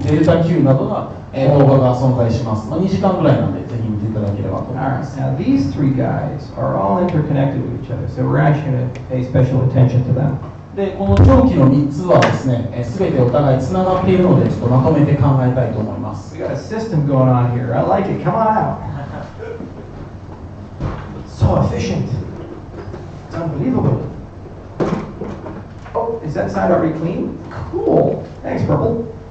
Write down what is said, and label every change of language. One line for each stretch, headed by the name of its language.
Japanese: デルタ Q などが、動画が存在します。2時間ぐらいなんで、ぜひ見ていただければと思います。
English: Now these three guys are all interconnected with each other, so we're actually going to pay special attention to them.
Japanese: で、この長期の3つはですね、全てお互いつながっているので、ちょっとまとめて考えたいと思います。
English: We got a system going on here. I like it. Come on out. So efficient. It's unbelievable. Oh, is that side already clean? Cool. Thanks, Purple.